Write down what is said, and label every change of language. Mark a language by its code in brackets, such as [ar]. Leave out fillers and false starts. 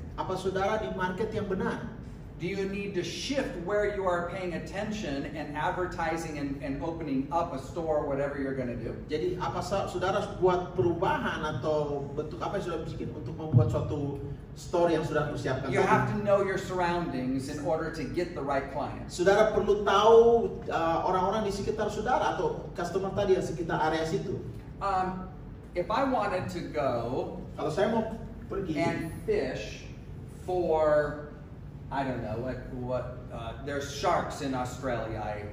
[id] Apa saudara di market yang benar? [en] Do you need to shift where you are paying attention and advertising and opening up a store, whatever you're going to do? [id] Jadi apa saudara buat perubahan atau bentuk apa yang sudah bikin untuk membuat suatu store yang sudah persiapkan? [en] You have to know your surroundings in order to get the right clients. [id] Saudara perlu tahu orang-orang di sekitar saudara atau customer tadi yang sekitar area situ. [en] If I wanted to go [id] Kalau saya mau pergi [en] and fish for, I don't know, there's sharks in Australia.